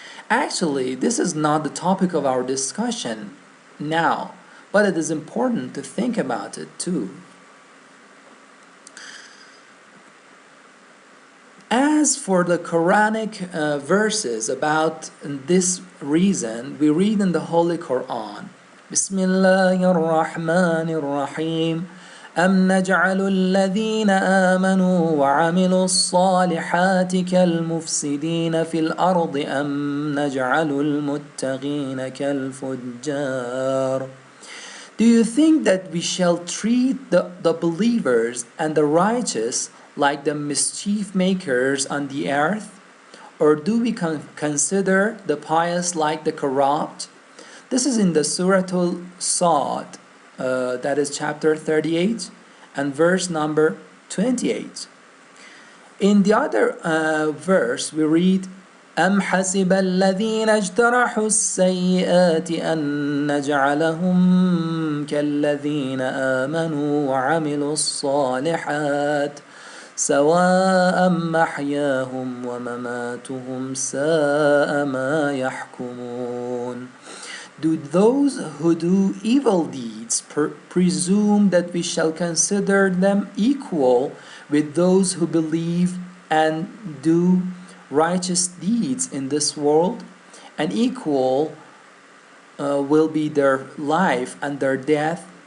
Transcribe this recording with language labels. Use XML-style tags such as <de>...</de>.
<en>Actually, this is not the topic of our discussion now, but it is important to think about it too. As for the Quranic verses about this reason, we read in the Holy Quran,</en> <ar>Bismillahir Rahmanir Rahim, أم نجعل الذين آمنوا وعملوا الصالحات كالمفسدين في الأرض أم نجعل المتقين كالفجار.</ar> <en>Do you think that we shall treat the believers and the righteous like the mischief makers on the earth? Or do we consider the pious like the corrupt? This is in the Surah Al-Sad, that is chapter 38 and verse number 28. In the other verse we read,</en> <ar>أم حسب الذين اجترحوا السيئات أن نجعلهم كالذين آمنوا وعملوا الصالحات سواء محياهم ومماتهم ساء ما يحكمون.</ar> <en>Do those who do evil deeds presume that we shall consider them equal with those who believe and do righteous deeds in this world, and equal will be their life and their death?</en>